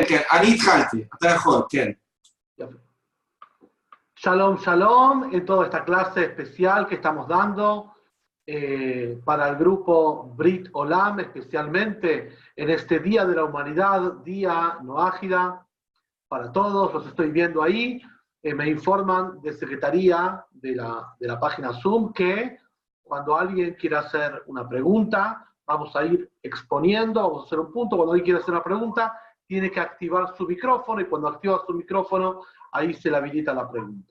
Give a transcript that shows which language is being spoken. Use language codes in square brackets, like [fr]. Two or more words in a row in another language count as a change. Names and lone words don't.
[he] כן. אני התחלתי, אתה יכול, כן. Shalom, shalom, [es] en toda esta clase especial que estamos dando para el grupo Brit Olam, especialmente en este Día de la Humanidad, Día Noágida, para todos, los estoy viendo ahí, me informan de Secretaría de la página Zoom que cuando alguien quiera hacer una pregunta, vamos a ir exponiendo, vamos a hacer un punto, cuando alguien quiera hacer una pregunta, tiene que activar su micrófono y cuando activa su micrófono, ahí se le habilita la pregunta.